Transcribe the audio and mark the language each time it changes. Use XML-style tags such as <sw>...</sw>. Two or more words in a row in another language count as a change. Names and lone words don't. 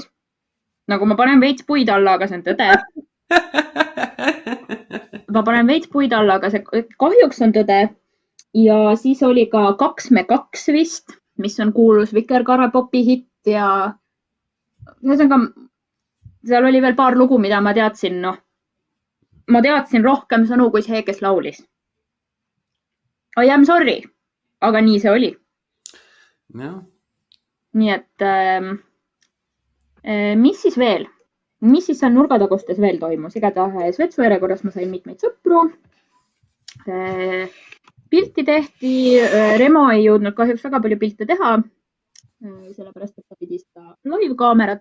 <et>Nagu ma panen veits puid alla, aga see on tõde. Ma panen veits puid alla, aga see kahjuks on tõde. Ja siis oli ka 2 me 2 vist, mis on kuulus Vikerkaare-popi hitt ja seal oli veel paar lugu, mida ma teadsin. Ma teadsin rohkem sõnu kui see, kes laulis.</et> <en>I am sorry,</en> <et>aga nii see oli. Ja. Nii et mis siis veel? Mis siis seal nurgatagustes veel toimus? Igatahes Vetsu järjekorras ma sain mitmeid sõpru. Pilti tehti. Remo ei jõudnud kahjuks väga palju pilte teha. Sellepärast, et ta pidi seda live-kaamerat.</et>